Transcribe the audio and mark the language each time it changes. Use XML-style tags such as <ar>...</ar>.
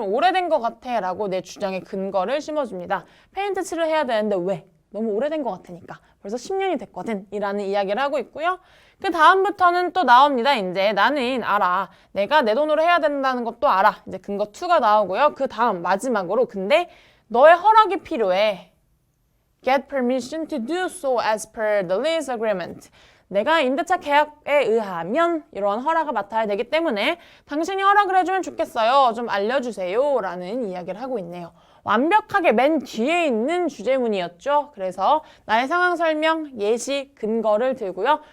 <ko>좀 오래된 것 같아 라고 내 주장의 근거를 심어줍니다. 페인트 칠을 해야 되는데 왜? 너무 오래된 것 같으니까. 벌써 10년이 됐거든. 이라는 이야기를 하고 있고요. 그 다음부터는 또 나옵니다. 이제 나는 알아. 내가 내 돈으로 해야 된다는 것도 알아. 이제 근거 2가 나오고요. 그 다음 마지막으로 근데 너의 허락이 필요해.</ko> <en>Get permission to do so as per the lease agreement.</en> <ko>내가 임대차 계약에 의하면 이러한 허락을 맡아야 되기 때문에 당신이 허락을 해주면 좋겠어요. 좀 알려주세요. 라는 이야기를 하고 있네요. 완벽하게 맨 뒤에 있는 주제문이었죠. 그래서 나의 상황 설명, 예시, 근거를 들고요.</ko>